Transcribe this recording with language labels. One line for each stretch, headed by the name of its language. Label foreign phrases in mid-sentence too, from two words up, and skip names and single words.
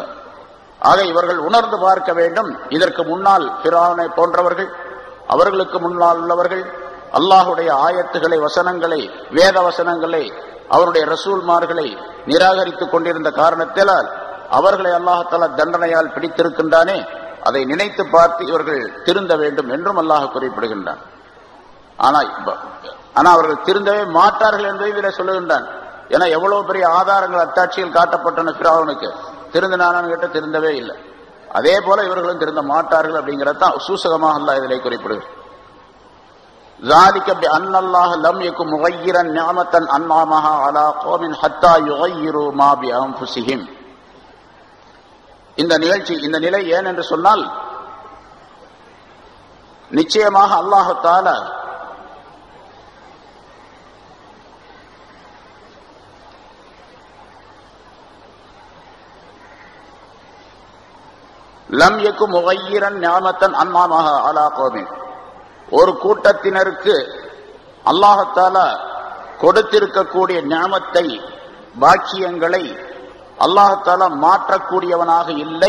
Tamil: ஆக இவர்கள் உணர்ந்து பார்க்க வேண்டும். இதற்கு முன்னால் ஃபிரௌனை போன்றவர்கள், அவர்களுக்கு முன்னால் உள்ளவர்கள் அல்லாஹ்வுடைய ஆயத்துகளை, வசனங்களை, வேத வசனங்களை, அவருடைய ரசூல்மார்களை நிராகரித்துக் கொண்டிருந்த காரணத்தினால் அவர்களை அல்லாஹ் தஆலா தண்டனையால் பிடித்திருக்கின்றானே, அதை நினைத்து பார்த்து இவர்கள் திருந்த வேண்டும் என்றும் அல்லாஹ் குறிப்பிடுகின்றான். ஆனா அவர்கள் திருந்தவே மாட்டார்கள் என்பதை இதில் சொல்லுகின்றான். ஏன்னா எவ்வளவு பெரிய ஆதாரங்கள், அத்தாட்சிகள் காட்டப்பட்டன ஃபிரௌனுக்கு. திருந்தினானு கேட்ட திருந்தவே இல்லை. அதே போல இவர்களும் திருந்த மாட்டார்கள் அப்படிங்கறத சூசகமாக அல்லாஹ் இதிலே குறிப்பிடுகிறார்.
Arabic: ذَلِكَ بِأَنَّ اللَّهَ لَمْ يَكُنْ مُغَيِّرًا نِعْمَةً أَنْعَمَهَا عَلَى قَوْمٍ حَتَّى يُغَيِّرُوا مَا بِأَنفُسِهِمْ.
Tamil: இந்த நிகழ்ச்சி, இந்த நிலை ஏன் என்று சொன்னால், நிச்சயமாக அல்லாஹ் தஆலா
Arabic: لم يك مغيرا نعمة أنعمها على قوم,
Tamil: ஒரு கூட்டத்தினருக்கு அல்லாஹ் தஆலா கொடுத்திருக்கக்கூடிய நிஅமத்தை, பாக்கியங்களை அல்லாஹ் தஆலா மாற்றக்கூடியவனாக இல்லை.